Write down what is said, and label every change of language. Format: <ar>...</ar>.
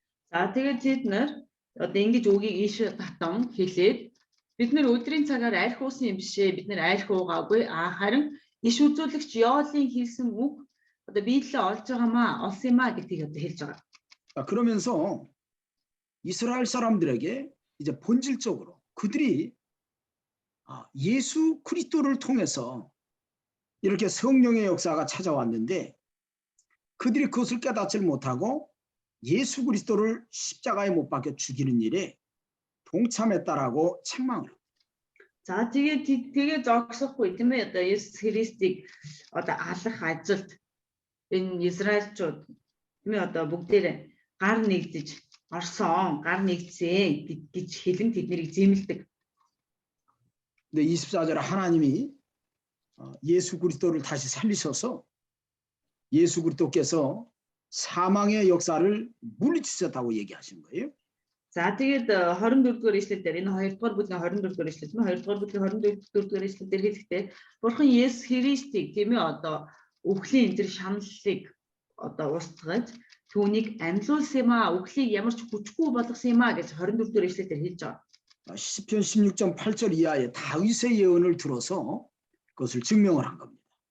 <mn>За тэгээд тэд нар одоо ингэж үгийг иш татан хэлээд бид нар өдрийн цагаар арх уусан юм бишээ, бид нар арх уугаагүй, харин иш үзүүлэгч Йоелын хэлсэн үг одоо биелэлээ олж байгаамаа, олсон юм аа гэдгийг одоо хэлж байгаа.</mn> <ko>자, 그러면서 이스라엘 사람들에게 이제 본질적으로 그들이 예수 그리스도를 통해서 이렇게 성령의 역사가 찾아왔는데 그들이 그것을 깨닫지 못하고 예수 그리스도를 십자가에 못 박혀 죽이는 일에 동참했다라고 책망을 합니다.</ko> <mn>За тэгээд зогсохгүй тийм ээ одоо Есүс Христийг одоо алах ажилд энэ Израильчууд тийм ээ одоо бүгдээрээ гар нэгдэж орсон, гар нэгдсэн гэж хэлэн тэднийг зэмлдэг.</mn> <ko>근데 24절에 하나님이 예수 그리스도를 다시 살리셔서 예수 그리스도께서 사망의 역사를 물리치셨다고 얘기하신 거예요.</ko> <mn>За тэгээд 24 дугаар ишлэлээр энэ 2 дугаар бүлгийн 24 дугаар ишлэл нь 2 дугаар бүлгийн 24 дугаар ишлэлээр хэлэхдээ Бурхан Есүс Христийг тийм ээ одоо үхлийн тэр шаналлыг одоо устгаж түүнийг амьлуулсан юм аа, үхлийг ямар ч хүчгүй болгосон юм аа гэж 24 дугаар ишлэлээр хэлж байгаа.</mn> <ko>시편 16.8절 이하의 다윗의 예언을 들어서 그것을 증명을 한 겁니다.</ko>